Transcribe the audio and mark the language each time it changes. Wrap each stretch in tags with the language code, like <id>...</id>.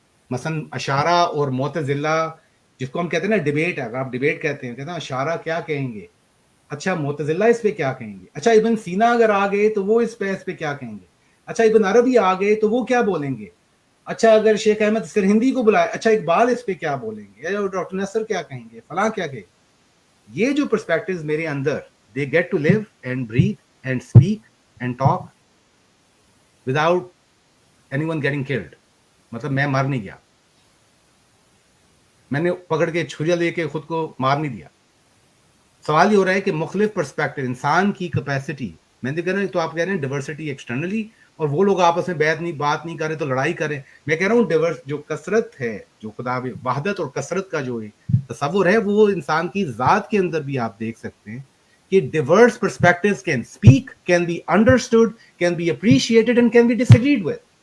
<ur>مثلا اشارہ اور معتزلہ جس کو ہم کہتے ہیں نا ڈیبیٹ ہے, اگر آپ ڈیبیٹ کہتے ہیں اشارہ کیا کہیں گے, اچھا معتزلہ اس پہ کیا کہیں گے, اچھا ابن سینا اگر آ گئے تو وہ اس پہ کیا کہیں گے, اچھا ابن عربی آ گئے تو وہ کیا بولیں گے, اچھا اگر شیخ احمد سرہندی کو بلائے, اچھا اقبال اس پہ کیا بولیں گے, ڈاکٹر نصر کیا کہیں گے, فلاں کیا کہیں. یہ جو پرسپیکٹیوز میرے اندر</ur> <en>they get to live and breathe and speak and talk without anyone getting killed.</en> <ur>مطلب میں مر نہیں گیا, میں نے پکڑ کے چھریا لے کے خود کو مار نہیں دیا. سوال یہ ہو رہا ہے کہ مختلف پرسپیکٹو, انسان کی کیپیسٹی, میں نے کہہ رہا ہوں تو آپ کہہ رہے ہیں ڈیورسٹی ایکسٹرنلی, اور وہ لوگ آپس میں بات نہیں کریں تو لڑائی کریں. میں کہہ رہا ہوں جو کثرت ہے, جو خدا وحدت اور کثرت کا جو تصور ہے, وہ انسان کی ذات کے اندر بھی آپ دیکھ سکتے ہیں کہ</ur> <en>Diverse perspectives can speak, can be understood, can be appreciated and can be disagreed with.</en>